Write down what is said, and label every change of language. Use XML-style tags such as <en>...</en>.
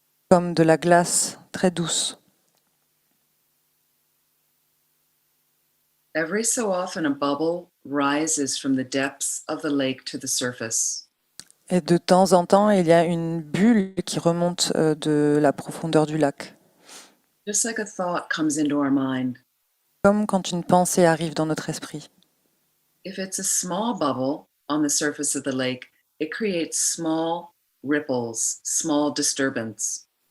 <fr>comme de la glace très douce.</fr> <en>Every so often, a bubble rises from the depths of the lake to the surface.</en> <fr>Et de temps en temps, il y a une bulle qui remonte de la profondeur du lac,</fr> <en>Just like a thought comes into our mind.</en> <fr>comme quand une pensée arrive dans notre esprit.</fr> <en>If it's a small bubble on the surface of the lake, it creates small ripples, small disturbance.</en>